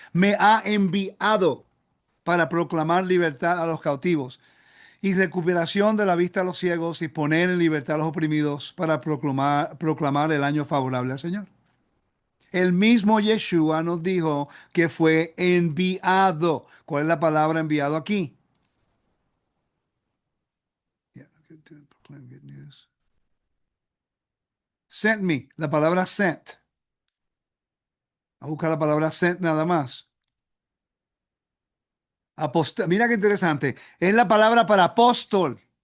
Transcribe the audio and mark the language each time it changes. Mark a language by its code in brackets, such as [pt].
[es] Me ha enviado para proclamar libertad a los cautivos y recuperación de la vista a los ciegos y poner en libertad a los oprimidos para proclamar el año favorable al Señor. El mismo Yeshua nos dijo que fue enviado. ¿Cuál es la palabra enviado aquí? [en] Yeah, proclaim good news. Sent me, [es] la palabra sent. A buscar la palabra sent nada más. Mira qué interesante. Es la palabra para apóstol.